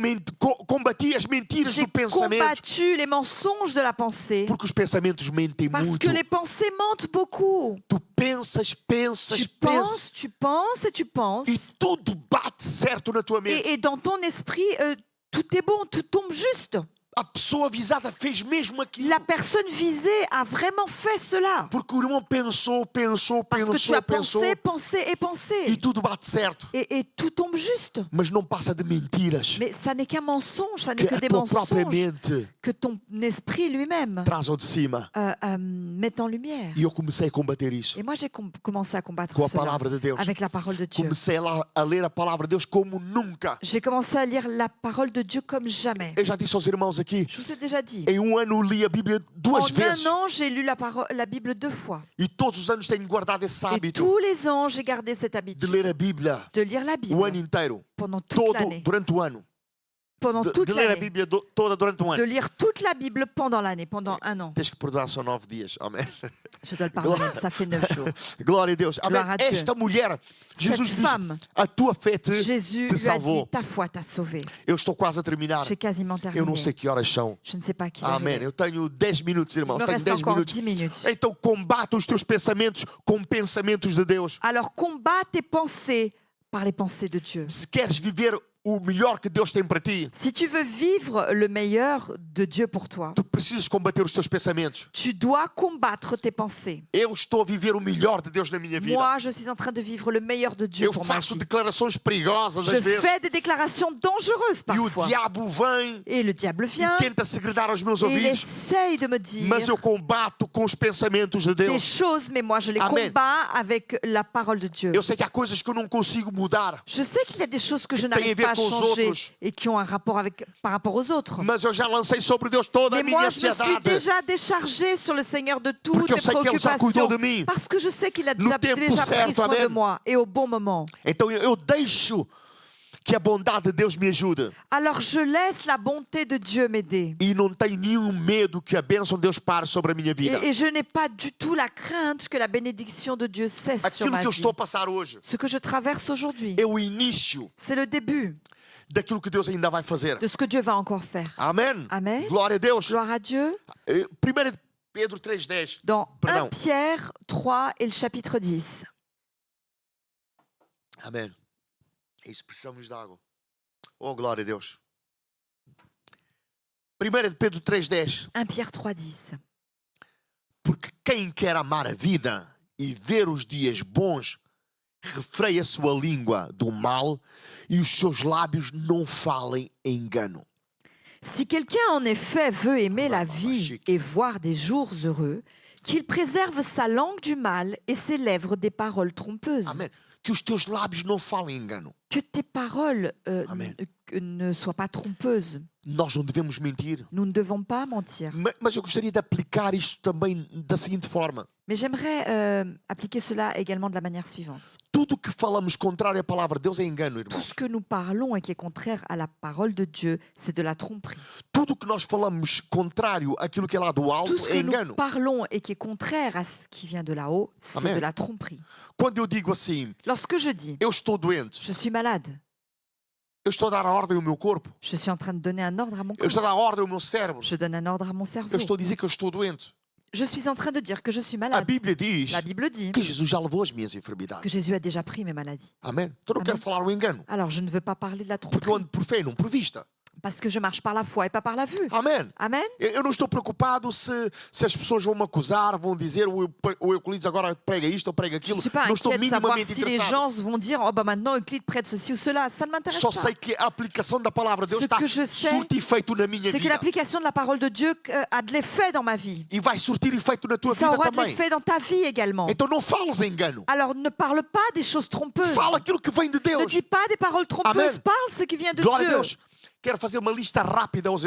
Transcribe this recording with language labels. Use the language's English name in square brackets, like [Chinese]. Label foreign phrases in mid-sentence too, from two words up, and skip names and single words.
[Portuguese] combati as mentiras [French] J'ai [Portuguese] do pensamento, [French] combattu les mensonges de la pensée. [Portuguese] porque os pensamentos mentem [French] Parce [Portuguese] muito. [French] que les pensées mentent beaucoup. [Portuguese] Tu pensas, pensas, [French] Tu [Portuguese] pensas [French] penses, tu penses et tu penses. [Portuguese] e tudo bate certo na tua mente. [French] Et dans ton esprit, tout est bon, tout tombe juste. [Portuguese] A pessoa avisada fez mesmo aquilo. [French] La personne visée a vraiment fait cela. [Portuguese] Porque o irmão pensou, [French] Parce que tu as pensé, pensé et pensé. [Portuguese] e tudo bate certo. [French] Et tout tombe juste. [Portuguese] Mas não passa de mentiras [French] Mais ça n'est qu'un mensonge, ça n'est [Portuguese] que [French] que [Portuguese] a [French] des [Portuguese] tua própria [French] mensonges [Portuguese] mente [French] que ton esprit lui-même [Portuguese] traz ao de cima. [French] met en lumière. [Portuguese] E eu comecei a combater isso [French] Et moi, j'ai commencé à combattre [Portuguese] com a [French] cela [Portuguese] palavra de Deus. [French] avec la parole de Dieu. [Portuguese] Comecei a ler a palavra de Deus como nunca. [French] J'ai commencé à lire la parole de Dieu comme jamais. [Portuguese] Eu já disse aos irmãos aqui, [French] Je vous ai déjà dit. [Portuguese] em um ano li a Bíblia 2 [French] En [Portuguese] vezes. [French] un an, j'ai lu la Bible 2 fois. [Portuguese] E todos os anos tenho guardado esse [French] Et [Portuguese] hábito [French] tous les ans, j'ai gardé cette [Portuguese] de [French] habitude [Portuguese] ler a Bíblia [French] de lire la [Portuguese] o [French] Bible [Portuguese] ano inteiro. [French] pendant toute l'année. [Portuguese] Durante o ano. [French] Pendant toute [Portuguese] De ler a [French] l'année. [Portuguese] Bíblia toda durante um [French] De [Portuguese] ano. [French] lire toute la Bible pendant l'année, pendant un an. [Portuguese] Tens que perdoar, são 9 dias. Amém. [French] Je dois le pardonner, ça fait 9 jours. [Portuguese] Glória a Deus. Amém. Glória a Deus. Esta mulher, Jesus [French] Cette [Portuguese] diz, [French] femme, [Portuguese] a tua fé te [French] Jésus lui a dit, [Portuguese] salvou. [French] ta foi t'a sauvé. [Portuguese] Eu estou quase a terminar. [French] J'ai quasiment [Portuguese] Eu [French] terminé. [Portuguese] não sei que horas são. [French] Je ne sais pas qui est [Portuguese] Amém. [French] arrivé. [Portuguese] Eu tenho 10 minutos, [French] Il [Portuguese] irmãos. [French] me [Portuguese] Tenho [French] reste [Portuguese] 10 [French] encore [Portuguese] minutos. [French] 10 minutes. [Portuguese] Então combate os teus pensamentos com pensamentos de Deus. [French] Alors combat tes pensées par les pensées de Dieu. [Portuguese] Se queres viver o melhor que Deus tem para ti, [French] Si tu veux vivre le meilleur de Dieu pour toi, [Portuguese] tu precisas combater os teus pensamentos. [French] tu dois combattre tes pensées. [Portuguese] Eu estou a viver o melhor de Deus na minha vida. [French] Moi, je suis en train de vivre le meilleur de Dieu [Portuguese] Eu [French] pour ma [Portuguese] faço [French] vie. [Portuguese] declarações perigosas [French] Je [Portuguese] às vezes. [French] fais des déclarations dangereuses [Portuguese] E o [French] parfois. [Portuguese] diabo vem [French] Et le diable [Portuguese] e [French] vient [Portuguese] tenta segredar aos meus [French] et il [Portuguese] ouvidos. [French] essaye de me dire [Portuguese] Mas eu combato com os pensamentos de [French] des [Portuguese] Deus. [French] choses, mais moi je les [Portuguese] Amen. [French] combats avec la parole de Dieu. [Portuguese] Eu sei que há coisas que eu não consigo mudar. [French] Je sais qu'il y a des choses que je [Portuguese] tem a [French] n'arrive [Portuguese] ver [French] pas à [Portuguese] com os [French] changer [Portuguese] outros. [French] et qui ont un rapport par rapport aux autres. [Portuguese] Mas eu já lancei sobre Deus toda a [French] Mais [Portuguese] minha [French] moi, je me suis [Portuguese] ansiedade. [French] déjà déchargée sur le Seigneur de toutes [Portuguese] Porque eu [French] les [Portuguese] sei que Ele já [French] préoccupations. [Portuguese] cuidou de mim. [French] Parce que je sais qu'il a [Portuguese] No [French] déjà [Portuguese] tempo [French] pris [Portuguese] certo, [French] soin de [Portuguese] amen. [French] moi et au bon moment. [Portuguese] Então eu deixo que a bondade de Deus me ajude. [French] Alors je laisse la bonté de Dieu m'aider. [Portuguese] E não tenho nenhum medo que a bênção de Deus pare sobre a minha vida. [French] Et je n'ai pas du tout la crainte que la bénédiction de Dieu cesse sur [Portuguese] Aquilo [French] ma [Portuguese] que eu [French] vie. [Portuguese] estou a passar hoje [French] Ce que je traverse aujourd'hui, [Portuguese] é o início [French] c'est le début [Portuguese] daquilo que Deus ainda vai fazer. [French] de ce que Dieu va encore faire. [Portuguese] Amém? [French] Amen. [Portuguese] Glória a Deus. [French] Gloire à Dieu. [Portuguese] 1 Pedro 3,10. [French] Dans Pardon. 1 Pierre 3 et le chapitre 10. [Portuguese] Amém. Isso, precisamos de água. Oh, glória a Deus. 1 Pedro 3,10. [French] 1 Pierre 3, 10. [Portuguese] Porque quem quer amar a vida e ver os dias bons, refreia a sua língua do mal e os seus lábios não falem engano. [French] Si quelqu'un en effet veut aimer la vie et voir des jours heureux, qu'il préserve sa langue du mal et ses lèvres des paroles trompeuses. [Portuguese] Amém. Que os teus lábios não falem engano. [French] Que tes paroles Amen. ne soient pas trompeuses. [Portuguese] Nós não devemos mentir. [French] Nous ne devons pas mentir. [Portuguese] Mas eu gostaria de aplicar isto também da seguinte forma. [French] Mais j'aimerais appliquer cela également de la manière suivante. [Portuguese] Tudo que falamos contrário à palavra de Deus é engano, [French] Tout [Portuguese] irmãos. [French] ce que nous parlons et qui est contraire à la parole de Dieu, c'est de la tromperie. [Portuguese] Tudo que nós falamos contrário àquilo que é lá do [French] Tout [Portuguese] alto [French] ce [Portuguese] é [French] que nous [Portuguese] engano. [French] parlons et qui est contraire à ce qui vient de là-haut, c'est [Portuguese] Amen. [French] de la tromperie. [Portuguese] Quando eu digo assim, [French] Lorsque je dis [Portuguese] eu estou doente, [French] « je suis malade », [Portuguese] eu estou a dar a ordem ao meu corpo, [French] je suis en train de donner un ordre à mon [Portuguese] eu estou [French] corps. [Portuguese] a dar a ordem ao meu cérebro, [French] Je donne un ordre à mon cerveau. [Portuguese] eu estou a dizer que eu estou doente. [French] Je suis en train de dire que je suis [Portuguese] A [French] malade. [Portuguese] Bíblia diz [French] La Bible dit [Portuguese] que Jesus já levou as minhas [French] que [Portuguese] enfermidades. [French] Jésus a déjà pris mes maladies. [Portuguese] Amém? Então não quero Amém. falar o engano, [French] Alors je ne veux pas parler de la [Portuguese] porque eu [French] tromperie [Portuguese] ando por fé e não por vista. [French] parce que je marche par la foi et pas par la vue. [Portuguese] Amém? [French] Amen. [Portuguese] Eu não estou preocupado se as pessoas vão me acusar, vão dizer o Euclides agora prega isto ou prega [French] Je ne [Portuguese] aquilo. [French] suis pas [Portuguese] Não estou [French] inquiète de savoir [Portuguese] minimamente [French] si les [Portuguese] interessado. [French] gens vont dire oh bah maintenant Euclide prête ceci ou cela. Ça ne m'intéresse [Portuguese] Só [French] pas. [Portuguese] sei que a aplicação da palavra de Deus [French] Ce [Portuguese] está [French] que je sais, [Portuguese] surtir efeito na minha [French] C'est que [Portuguese] vida. [French] l'application de la parole de Dieu a de l'effet dans ma vie. [Portuguese] E vai surtir efeito na tua [French] Ça [Portuguese] vida [French] aura de [Portuguese] também. [French] l'effet dans ta vie également. [Portuguese] Então não fales engano. [French] Alors ne parle pas des choses trompeuses. [Portuguese] Fala aquilo que vem de [French] Ne [Portuguese] Deus. [French] dis pas des paroles trompeuses. [Portuguese] Amen. [French] Parle ce qui vient de [Portuguese] Glória a [French] Dieu. [Portuguese] Deus. Quero fazer uma lista rápida aos